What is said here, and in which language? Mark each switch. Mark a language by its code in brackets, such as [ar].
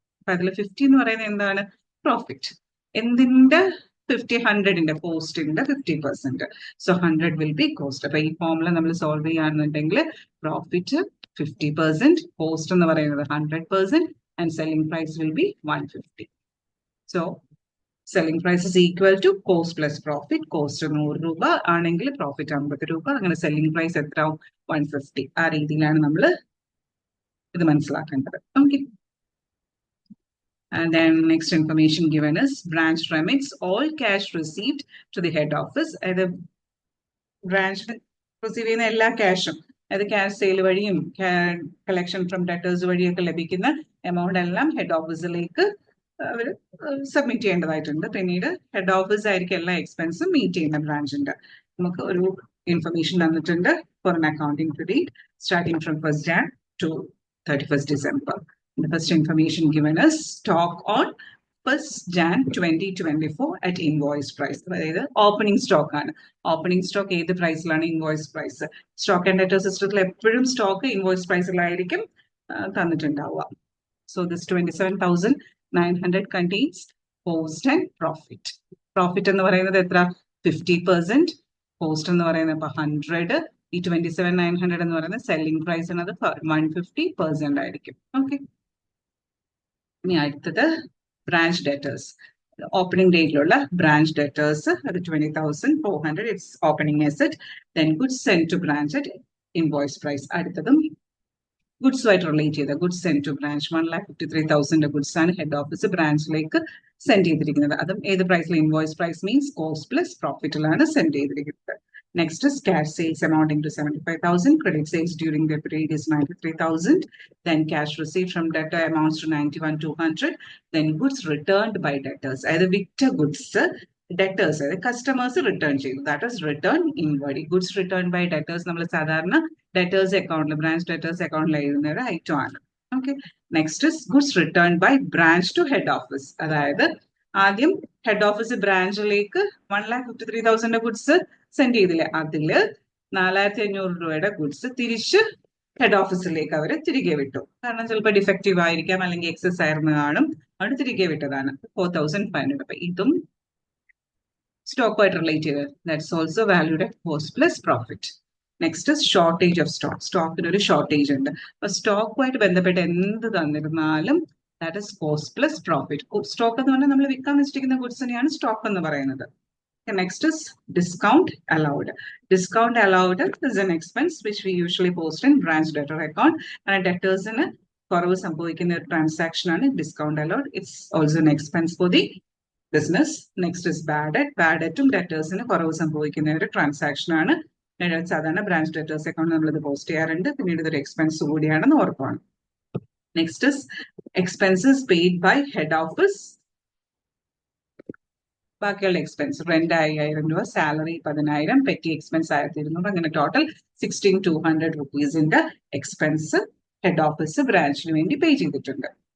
[ml] അപ്പൊ അതിൽ 50 എന്ന് പറയുന്നത് എന്താണ്? പ്രോഫിറ്റ്. എന്തിന്റെ 50? 100ന്റെ കോസ്റ്റിന്റെ 50%. So 100 will be cost. അപ്പൊ ഈ ഫോമുല നമ്മൾ സോൾവ് ചെയ്യുകയാണെന്നുണ്ടെങ്കിൽ പ്രോഫിറ്റ് 50%, കോസ്റ്റ് എന്ന് പറയുന്നത് 100%, [en] and selling price will be 150. So selling price is equal to cost plus profit. [ml] Cost 100 രൂപ ആണെങ്കിൽ പ്രോഫിറ്റ് 50 രൂപ. അങ്ങനെ സെല്ലിംഗ് പ്രൈസ് എത്ര? 150. ആ രീതിയിലാണ് നമ്മൾ ഇത് മനസ്സിലാക്കേണ്ടത്. Okay. [en] And then next information given is branch remits all cash received to the head office. The branch receive [ml] ചെയ്യുന്ന എല്ലാ ക്യാഷും, അതായത് ക്യാഷ് സെയിൽ വഴിയും കളക്ഷൻ ഫ്രം ഡെറ്റേഴ്സ് വഴിയൊക്കെ ലഭിക്കുന്ന എമൗണ്ട് എല്ലാം ഹെഡ് ഓഫീസിലേക്ക് അവർ സബ്മിറ്റ് ചെയ്യേണ്ടതായിട്ടുണ്ട്. പിന്നീട് ഹെഡ് ഓഫീസ് ആയിരിക്കും എല്ലാ എക്സ്പെൻസും മീറ്റ് ചെയ്യുന്ന ബ്രാഞ്ചിന്റെ. നമുക്ക് ഒരു ഇൻഫർമേഷൻ തന്നിട്ടുണ്ട് four [en] an accounting period starting from 1st Jan to 31st December. The first information given is stock on 1st Jan 2024 at invoice price. [ml] അതായത് ഓപ്പണിംഗ് സ്റ്റോക്ക് ആണ്. ഓപ്പണിംഗ് സ്റ്റോക്ക് ഏത് പ്രൈസിലാണ്? Invoice price. Stock and debtor സിസ്റ്റത്തിൽ എപ്പോഴും stock invoice പ്രൈസിലായിരിക്കും തന്നിട്ടുണ്ടാവുക. [en] So this 27,900 contains cost and profit. [ml] Profit എന്ന് പറയുന്നത് എത്ര? 50%. Cost എന്ന് പറയുന്നത് 100. ഈ 27,900 എന്ന് പറയുന്നത് സെല്ലിംഗ് പ്രൈസ് എന്നത് 150% ആയിരിക്കും. ഓക്കെ. ഇനി അടുത്തത് branch debtors. Opening ഡേറ്റിലുള്ള branch debtors അത് 20,400. [en] It's opening asset. Then goods send to branch at invoice price. [ml] അടുത്തതും ഗുഡ്സുമായിട്ട് റിലേറ്റ് ചെയ്ത goods send two branch 1,53,000 goods ആണ് ഹെഡ് ഓഫീസ് ബ്രാഞ്ചിലേക്ക് സെൻഡ് ചെയ്തിരിക്കുന്നത്. അതും ഏത് പ്രൈസിൽ? Invoice price means cost plus പ്രോഫിറ്റിലാണ് send ചെയ്തിരിക്കുന്നത്. [en] Next is cash sales amounting to 75,000. Credit sales during the period is 93,000. Then cash received from debtor amounts to 91,200. Then goods returned by debtors. Either victor goods, debtors, customers return. That is return inward. Goods returned by debtors. [ml] നമ്മൾ സാധാരണ debtors അക്കൗണ്ടിൽ branch debtors അക്കൗണ്ടിൽ എഴുതുന്ന ഒരു item ആണ്. Okay, [en] Next is goods return by branch to head office. [ml] അതായത് ആദ്യം head office ബ്രാഞ്ചിലേക്ക് 1,53,000 goods send ചെയ്തില്ലേ, അതില് 4,500 രൂപയുടെ ഗുഡ്സ് തിരിച്ച് ഹെഡ് ഓഫീസിലേക്ക് അവർ തിരികെ വിട്ടു. കാരണം ചിലപ്പോൾ ഡിഫക്റ്റീവ് ആയിരിക്കാം, അല്ലെങ്കിൽ എക്സസ് ആയിരുന്നു കാണും, അവിടെ തിരികെ വിട്ടതാണ് 4,500. അപ്പൊ ഇതും സ്റ്റോക്കുമായിട്ട് റിലേറ്റ് ചെയ്ത് [en] That's also valued at cost plus profit. [ml] Next shortage of stock. സ്റ്റോക്കിന് ഒരു ഷോർട്ടേജ് ഉണ്ട്. അപ്പൊ സ്റ്റോക്കുമായിട്ട് ബന്ധപ്പെട്ട് എന്ത് തന്നിരുന്നാലും [en] That is cost plus profit. [ml] Stock എന്ന് പറഞ്ഞാൽ നമ്മൾ വിൽക്കാൻ വെച്ചിരിക്കുന്ന ഗുഡ്സിനെയാണ് സ്റ്റോക്ക് എന്ന് പറയുന്നത്. [en] Next is discount allowed. Discount allowed is an expense which we usually post in branch debtor account. And debtors in [ml] കുറവ് സംഭവിക്കുന്ന ഒരു ട്രാൻസാക്ഷൻ ആണ് discount allowed. [en] It's also an expense for the business. Next is bad debt. [ml] Bad debtഉം ഡെറ്റേഴ്സിന് കുറവ് സംഭവിക്കുന്ന ഒരു transaction ആണ്. സാധാരണ branch debtors account നമ്മളിത് പോസ്റ്റ് ചെയ്യാറുണ്ട്. പിന്നീട് ഇതൊരു എക്സ്പെൻസ് കൂടിയാണെന്ന് ഓർക്കണം. [en] Next is expenses paid by head office. [ml] ബാക്കിയുള്ള എക്സ്പെൻസ് റെന്റ് 5,000 രൂപ, സാലറി 10,000, പെറ്റി എക്സ്പെൻസ് 1,200, അങ്ങനെ ടോട്ടൽ 16,200 റുപ്പീസിന്റെ എക്സ്പെൻസ് ഹെഡ് ഓഫീസ് ബ്രാഞ്ചിന് വേണ്ടി പേ ചെയ്തിട്ടുണ്ട്.